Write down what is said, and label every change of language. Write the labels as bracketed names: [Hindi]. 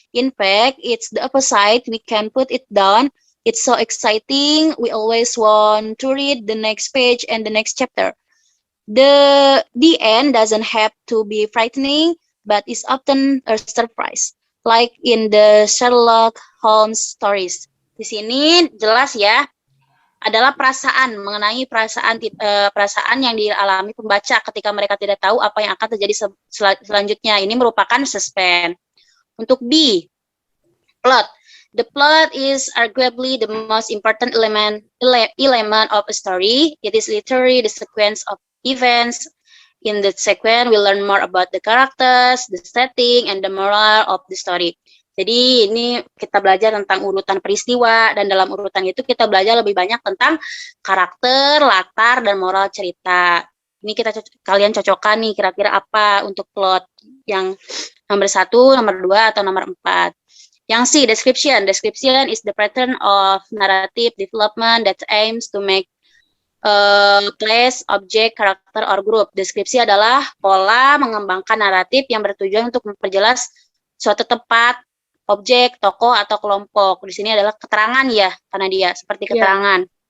[English] In fact, it's the opposite. We can put it down. It's so exciting. We always want to read the next page and the next chapter. The end doesn't have to be frightening, but is often a surprise, like in the Sherlock Holmes stories. [Indonesian] Di sini jelas ya, adalah perasaan mengenai perasaan yang dialami pembaca ketika mereka tidak tahu apa yang akan terjadi selanjutnya. Ini merupakan suspense. Untuk B, plot. [English] The plot is arguably the most important element of a story. It is literally the sequence of events. In the sequence, we learn more about the characters, the setting, and the moral of the story. [Indonesian] Jadi ini kita belajar tentang urutan peristiwa, dan dalam urutan itu kita belajar lebih banyak tentang karakter, latar, dan moral cerita. Ini kalian cocokkan nih kira-kira apa untuk plot yang nomor 1, nomor 2, atau nomor 4. Yang C, description. [English] Description is the pattern of narrative development that aims to make place, object, karakter, or group. [Indonesian] Deskripsi adalah pola mengembangkan naratif yang bertujuan untuk memperjelas suatu tempat, objek, tokoh, atau kelompok. Di sini adalah keterangan ya, karena dia seperti keterangan.